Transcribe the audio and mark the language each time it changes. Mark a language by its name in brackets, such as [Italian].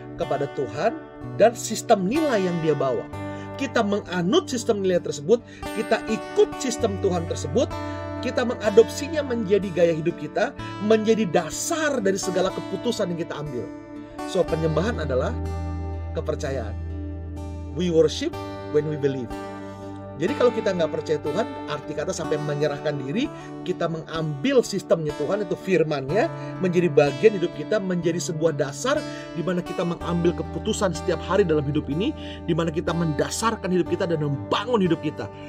[Indonesian] Kepada Tuhan dan sistem nilai yang Dia bawa. Kita menganut sistem nilai tersebut, kita ikut sistem Tuhan tersebut, kita mengadopsinya menjadi gaya hidup kita, menjadi dasar dari segala keputusan yang kita ambil. So, penyembahan adalah kepercayaan. [English] We worship when we believe. [Indonesian] Jadi kalau kita nggak percaya Tuhan, arti kata sampai menyerahkan diri, kita mengambil sistemnya Tuhan, itu firman-Nya, menjadi bagian hidup kita, menjadi sebuah dasar di mana kita mengambil keputusan setiap hari dalam hidup ini, di mana kita mendasarkan hidup kita dan membangun hidup kita.